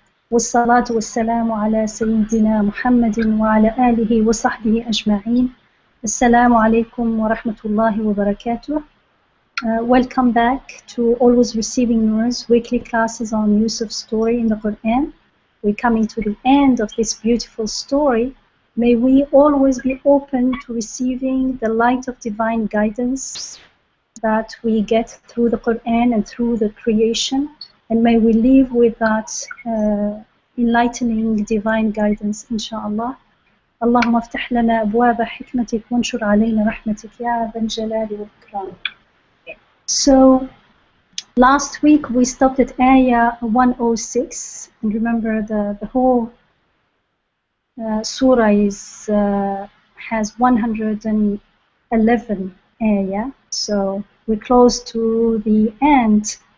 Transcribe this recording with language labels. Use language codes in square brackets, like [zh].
[ar] والصلاة والسلام على سيدنا محمد وعلى آله وصحبه أجمعين. السلام عليكم ورحمة الله وبركاته. [en] Welcome back to Always Receiving Nur's weekly classes on Yusuf's story in the Quran. We're coming to the end of this beautiful story. May we always be open to receiving the light of divine guidance that we get through the Quran and through the creation. And may we live with that enlightening divine guidance, inshallah. [ar] اللهم افتح لنا أبواب حكمتك وانشر علينا رحمتك يا ذا الجلال والإكرام. [en] So, last week we stopped at ayah 106. And remember, the whole surah has 111 ayah. So, we're close to the end.